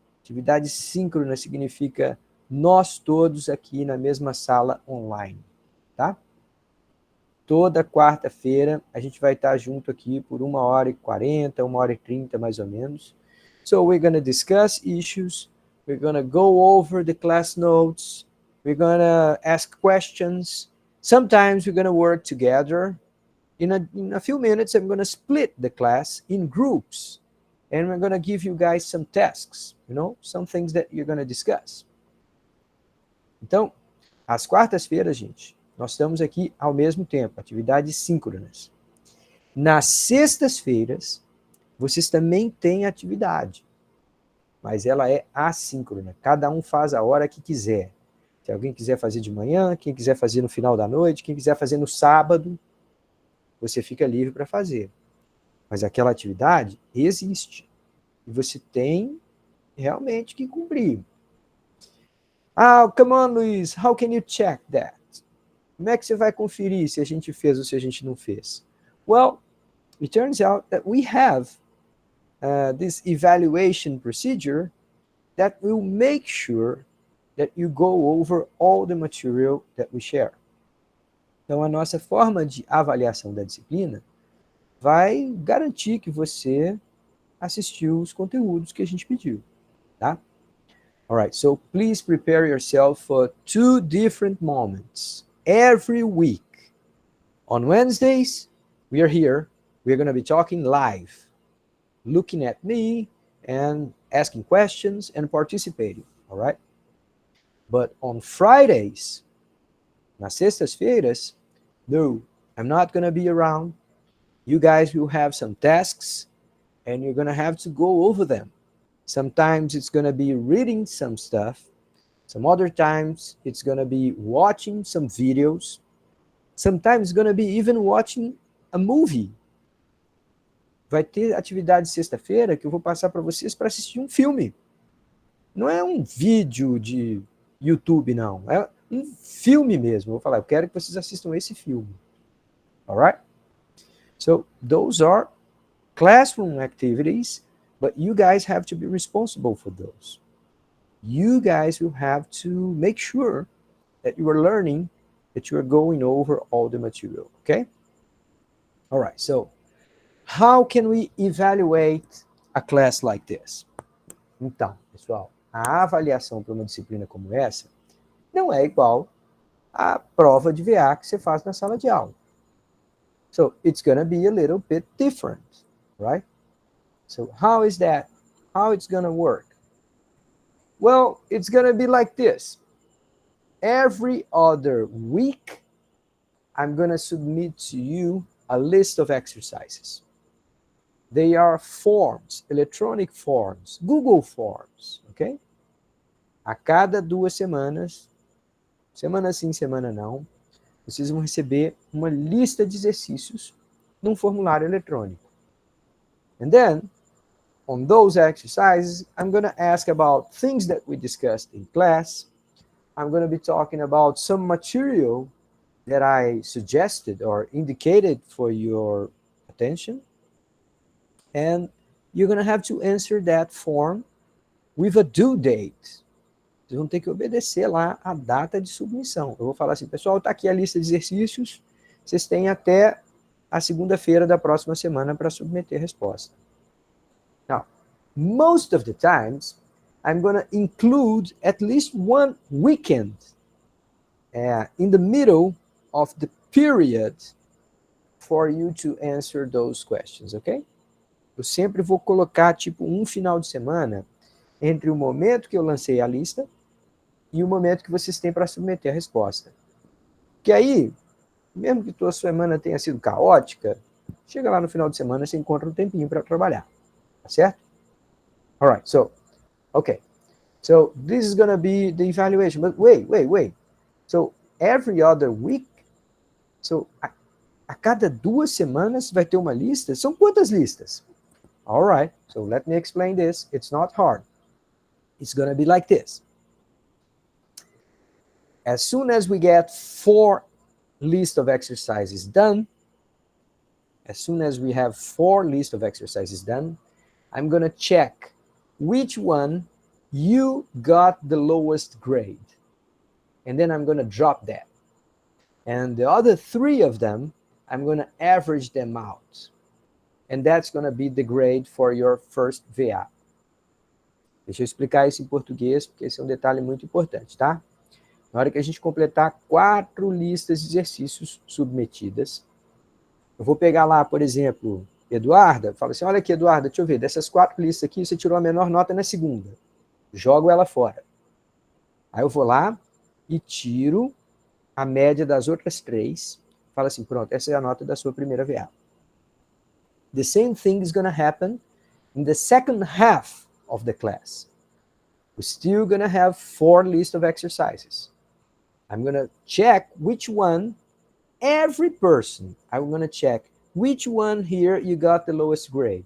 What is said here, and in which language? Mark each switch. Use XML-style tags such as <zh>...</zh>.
<pt>Atividade síncrona significa nós todos aqui na mesma sala online, tá? Toda quarta-feira a gente vai estar junto aqui por 1h40, 1h30 mais ou menos.</pt> <en>So we're going to discuss issues, we're going to go over the class notes, we're going to ask questions. Sometimes we're going to work together. In a few minutes, I'm going to split the class in groups. And we're going to give you guys some tasks, some things that you're going to discuss.</en> <pt>Então, às quartas-feiras, gente, nós estamos aqui ao mesmo tempo, atividades síncronas. Nas sextas-feiras, vocês também têm atividade, mas ela é assíncrona. Cada um faz a hora que quiser. Se alguém quiser fazer de manhã, quem quiser fazer no final da noite, quem quiser fazer no sábado, você fica livre para fazer. Mas aquela atividade existe. E você tem realmente que cumprir.</pt> <en>Come on, Luiz, how can you check that?</en> <pt>Como é que você vai conferir se a gente fez ou se a gente não fez?</pt> <en>Well, it turns out that we have this evaluation procedure that will make sure that you go over all the material that we share.</en> <pt>Então, a nossa forma de avaliação da disciplina vai garantir que você assistiu os conteúdos que a gente pediu, tá?</pt> <en>All right, so please prepare yourself for 2 different moments every week. On Wednesdays, we are here. We're going to be talking live, looking at me and asking questions and participating, all right? But on Fridays,</en> <pt>nas sextas-feiras,</pt> <en>no, I'm not going to be around. You guys will have some tasks, and you're going to have to go over them. Sometimes it's going to be reading some stuff. Some other times it's going to be watching some videos. Sometimes it's going to be even watching a movie.</en> <pt>Vai ter atividade sexta-feira que eu vou passar para vocês para assistir um filme. Não é um vídeo de YouTube, não. É um filme mesmo. Eu vou falar, eu quero que vocês assistam esse filme.</pt> <en>All right? So those are classroom activities, but you guys have to be responsible for those. You guys will have to make sure that you are learning, that you are going over all the material, okay? All right, so how can we evaluate a class like this?</en> <pt>Então, pessoal, a avaliação para uma disciplina como essa não é igual à prova de VA que você faz na sala de aula.</pt> <en>So it's going to be a little bit different, right? So how is that? How it's going to work? Well, it's going to be like this. Every other week, I'm going to submit to you a list of exercises. They are forms, electronic forms, Google Forms, okay?</en> <pt>A cada 2 semanas, semana sim, semana não, vocês vão receber uma lista de exercícios num formulário eletrônico.</pt> <en>And then, on those exercises, I'm going to ask about things that we discussed in class. I'm going to be talking about some material that I suggested or indicated for your attention. And you're going to have to answer that form with a due date.</en> <pt>Vocês vão ter que obedecer lá a data de submissão. Eu vou falar assim, pessoal, está aqui a lista de exercícios, vocês têm até a segunda-feira da próxima semana para submeter a resposta.</pt> <en>Now, most of the times, I'm going to include at least one weekend in the middle of the period for you to answer those questions, okay?</en> <pt>Eu sempre vou colocar, tipo, um final de semana entre o momento que eu lancei a lista e o momento que vocês têm para submeter a resposta. Que aí, mesmo que tua semana tenha sido caótica, chega lá no final de semana, você encontra um tempinho para trabalhar, tá certo?</pt> <en>All right, so, okay. So this is going to be the evaluation. But wait. So every other week, so</en> <pt>a cada 2 semanas vai ter uma lista? São quantas listas?</pt> <en>All right, so let me explain this. It's not hard. It's going to be like this. As soon as we get 4 lists of exercises done, as soon as we have 4 lists of exercises done, I'm going to check which one you got the lowest grade. And then I'm going to drop that. And the other 3 of them, I'm going to average them out. And that's going to be the grade for your first VA.</en> <pt>Deixa eu explicar isso em português, porque esse é um detalhe muito importante, tá? Na hora que a gente completar 4 listas de exercícios submetidas, eu vou pegar lá, por exemplo, Eduarda, falo assim, olha aqui, Eduarda, deixa eu ver, dessas 4 listas aqui, você tirou a menor nota na segunda. Jogo ela fora. Aí eu vou lá e tiro a média das outras 3. Fala assim, pronto, essa é a nota da sua primeira VA.</pt> <en>The same thing is going to happen in the second half of the class. We're still going to have 4 lists of exercises. I'm going to check which one, every person, I'm going to check which one here you got the lowest grade.</en>